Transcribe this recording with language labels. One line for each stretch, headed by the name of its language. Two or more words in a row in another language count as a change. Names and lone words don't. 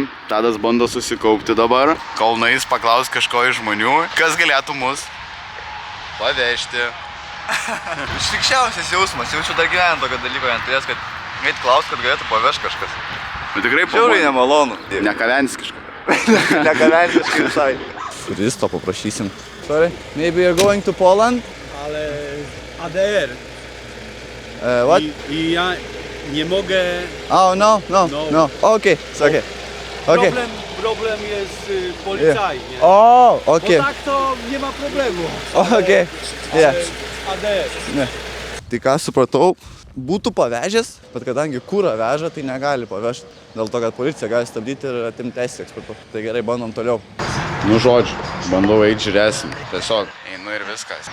Lithuanian: Tadas bando susikaupti dabar. Kol nueis paklaus kažko iš žmonių, kas galėtų mus pavežti. Šlikščiausias jausmas, jaučiu dar gyvenant tokio dalyko neturės, kad eit klaus, kad galėtų pavežti kažkas. Nu tikrai Žiauriai nemalonu. Nekavenskiška. Nekavensiškai visai. Turisto paprašysim.
English: Sorry, maybe you're going to Poland?
Polish: Ale ADR.
English: What?
Polish: I ja nie mogę.
English: Oh, no. Okay, it's okay. Okay.
Polish: Problem jest policaj, nie?
English: Oh,
Polish: Bo
English: okay.
Polish: tak to nie ma problemu.
English: Okay. Yeah. ADR.
Lithuanian: Tai ką supratau, būtų pavežęs, bet kadangi kūrą veža, tai negali pavežti. Dėl to, kad policija gali stabdyti ir atimti teisę eksportuoti. Tai gerai, bandom toliau. Nu žodžiu, bandau eit, žiūrėsim. Tiesiog einu ir viskas.